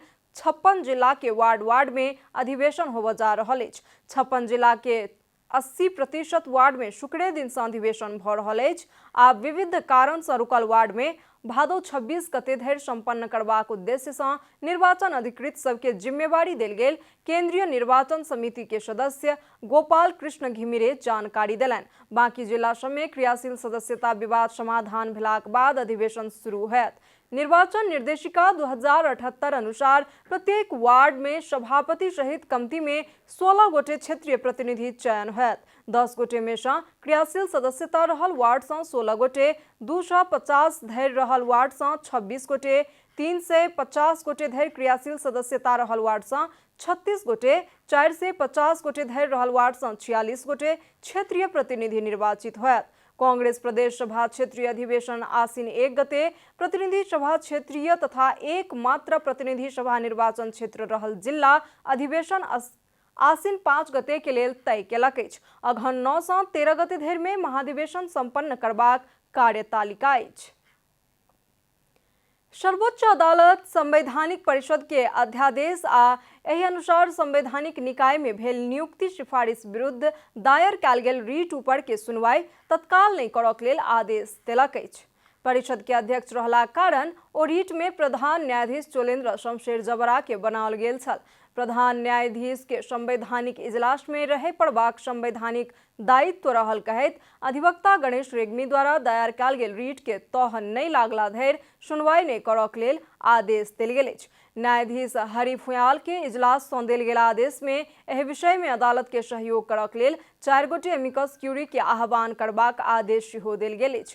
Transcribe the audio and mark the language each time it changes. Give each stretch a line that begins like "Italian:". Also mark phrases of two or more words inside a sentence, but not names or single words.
Maithili: 56 जिला के वार्ड में अधिवेशन होब जा रहल अछि। 56 जिला के 80% वार्ड में शुक्रे दिन से अधिवेशन भ रहल अछि। आ विविध कारण से रुकल वार्ड में भादो 26 गते धरि संपन्न करबाक उद्देश्य से निर्वाचन अधिकृत सबके जिम्मेवारी देल गेल केंद्रीय निर्वाचन समिति के सदस्य गोपाल कृष्ण घिमिरे जानकारी देलनि। बाकी जिला सब में क्रियाशील सदस्यता विवाद समाधान भेलाक बाद अधिवेशन शुरू होयत। निर्वाचन निर्देशिका 2078 अनुसार प्रत्येक वार्ड में सभापति सहित कमती में 16 गोटे क्षेत्रीय प्रतिनिधि चयन होयत। 10 गोटे में से क्रियाशील सदस्यता रहल वार्ड से 16 गोटे, 250 धरि रहल वार्ड से 26 गोटे, 350 गोटे धरि क्रियाशील सदस्यता रहल वार्ड से 36 गोटे, 450 गोटे धरि रहल वार्ड से 46 गोटे क्षेत्रीय प्रतिनिधि निर्वाचित होयत। कांग्रेस प्रदेश सभा क्षेत्रीय अधिवेशन आसीन 1 गते, प्रतिनिधि सभा क्षेत्रीय तथा एकमात्र प्रतिनिधि सभा निर्वाचन क्षेत्र रहल जिला अधिवेशन आसीन 5 गते के लेल तय केलक अछि। अगहन 9 से 13 गते धरि में महाधिवेशन संपन्न करबाक कार्यतालिका अछि। सर्वोच्च अदालत संवैधानिक परिषद के अध्यादेश आ एहि अनुसार संवैधानिक निकाय में भेल नियुक्ति सिफारिश विरुद्ध दायर कयल गेल रीट ऊपर के सुनवाई तत्काल नहीं करक लेल आदेश देलक अछि। परिषद के अध्यक्ष रहला कारण ओ रीट में प्रधान न्यायाधीश चोलेन्द्र शमशेर जबरा के बनाओल गेल छल। प्रधान न्यायाधीश के संवैधानिक इजलास में रहे पड़बाक संवैधानिक दायित्व रहल कहत अधिवक्ता गणेश रेग्मी द्वारा दायर कयल गेल रीट के तह नहीं लागला धरि सुनवाई नहीं करक लेल आदेश देल गेल अछि। न्यायाधीश हरि फुयाल के इजलास सँ देल गेल आदेश में एहि विषय में अदालत के सहयोग करक लेल 4 गोटे
Latin: amicus curiae
Maithili: के आह्वान करबाक आदेश सेहो देल गेल अछि।